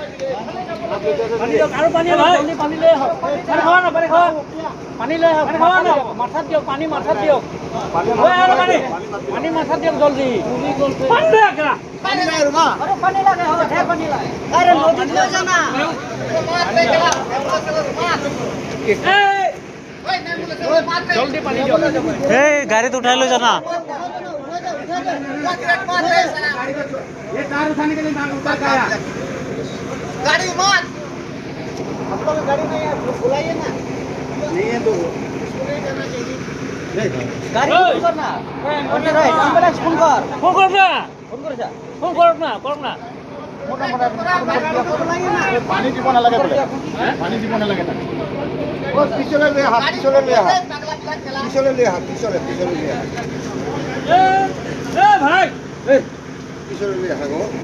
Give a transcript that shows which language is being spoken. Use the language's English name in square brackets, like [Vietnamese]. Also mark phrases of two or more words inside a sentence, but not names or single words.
[Assamese] আৰু পানী পানী লৈ আহক পানী লৈ আহক মাথাত দিয়ক পানী মাথাত দিয়ক পানী মাথাত দিয়ক জলদি পানী লৈ আহক পানী লাগে আৰু পানী লাগে হ'ব ঢেৰ পানী লাগে আৰে নদীত লৈ যানা জলদি পানী দিয়ক এই গাড়ীত উঠাই লৈ জানা [Hindi] गाड़ी मत हम लोग गाड़ी नहीं है बुलाइए ना नहीं है तो इसको नहीं जाना चाहिए गाड़ी फोन करना फोन कर एम्बुलेंस फोन कर [Bangla] ফোন করব না [Hindi] फोन कर जा [Bangla] ফোন করব না [Hindi] मोटा मोटा बुलाइए ना [Assamese] পানি দিব নালাগে বোলে পানি দিব নালাগে তাক ও পিছলে লৈ আহা পিছলে লৈ আহা এ ভাই পিছলে লৈ আহা গো